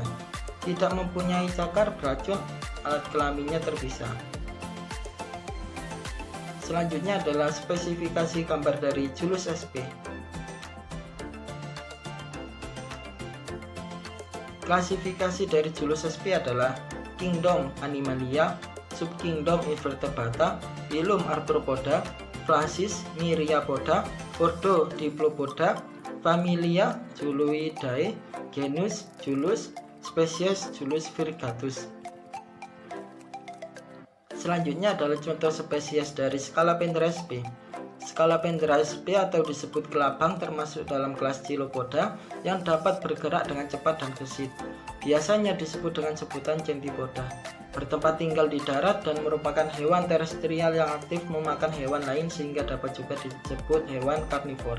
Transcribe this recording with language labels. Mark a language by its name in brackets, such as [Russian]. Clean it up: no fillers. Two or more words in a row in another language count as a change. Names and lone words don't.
[Indonesian] Tidak mempunyai cakar beracun, alat kelaminnya terpisah. Selanjutnya adalah spesifikasi gambar dari Julus sp. Klasifikasi dari Julus sp adalah Kingdom Animalia, Subkingdom Invertebrata, Phylum Arthropoda, Classis Myriapoda, Ordo Diplopoda, Familia Juluidae, Genus Julus, Spesies Julus virgatus. Selanjutnya adalah contoh spesies dari Scaphandra sp. Scaphandra sp atau disebut kelabang termasuk dalam kelas Chilopoda yang dapat bergerak dengan cepat dan gesit. Biasanya disebut dengan sebutan Centipoda. Bertempat tinggal di darat dan merupakan hewan terestrial yang aktif memakan hewan lain sehingga dapat juga disebut hewan karnivora.